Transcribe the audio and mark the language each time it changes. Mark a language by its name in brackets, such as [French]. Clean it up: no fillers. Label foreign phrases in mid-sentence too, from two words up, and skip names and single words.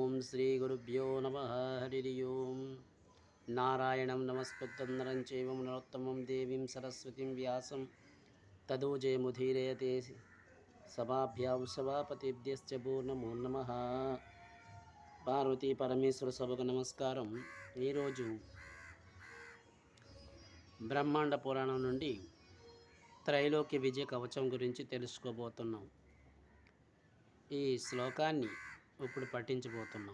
[Sanskrit] श्रीगुरुभ्यो नमः। हरि ओं। नारायणं नमस्कृत्य नरं चैव नरोत्तमं देवीं सरस्वतीं व्यासं ततो जयमुदीरयते। सभाभ्यां सभापतिभ्यश्च भो नमो नमः। [Telugu] పార్వతీ పరమేశ్వర సభకు నమస్కారం. ఈరోజు బ్రహ్మాండ పురాణం నుండి త్రైలోక్య విజయ కవచం గురించి తెలుసుకోబోతున్నాం. ఈ శ్లోకాన్ని ఇప్పుడు పఠించబోతున్నాం.